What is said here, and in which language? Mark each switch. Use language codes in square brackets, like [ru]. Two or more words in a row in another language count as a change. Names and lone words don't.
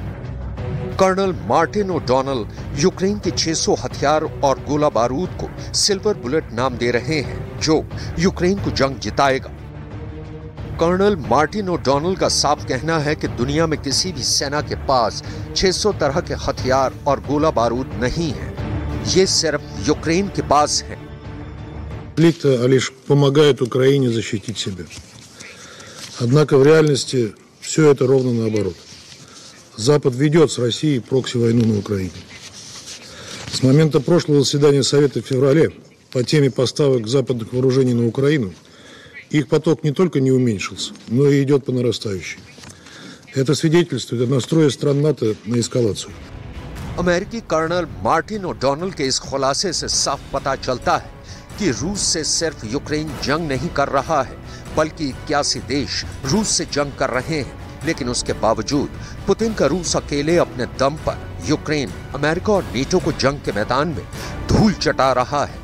[hi] कर्नल मार्टिन ओडोनल यूक्रेन के 600 हथियार और गोला बारूद को [en] silver bullet [hi] नाम दे रहे हैं, जो यूक्रेन को जंग जिताएगा। कर्नल मार्टिन ओडोनल का साफ कहना है कि दुनिया में किसी भी सेना के पास 600 तरह के हथियार और गोला बारूद नहीं है, ये सिर्फ यूक्रेन के पास है। [ru] Конфликт лишь помогает Украине защитить себя. Однако в реальности все это ровно наоборот. Запад ведет с Россией прокси-войну на Украине. С момента прошлого заседания Совета в феврале по теме поставок западных вооружений на Украину их поток не только не уменьшился, но и идет по нарастающей. Это свидетельствует о настрое стран НАТО на эскалацию. [hi] अमेरिकी कर्नल मार्टिन ओडोनल के इस खुलासे से साफ पता चलता है कि रूस से सिर्फ यूक्रेन जंग नहीं कर रहा है, बल्कि 81 देश रूस से जंग कर रहे हैं। लेकिन उसके बावजूद पुतिन का रूस अकेले अपने दम पर यूक्रेन, अमेरिका और नेटो को जंग के मैदान में धूल चटा रहा है।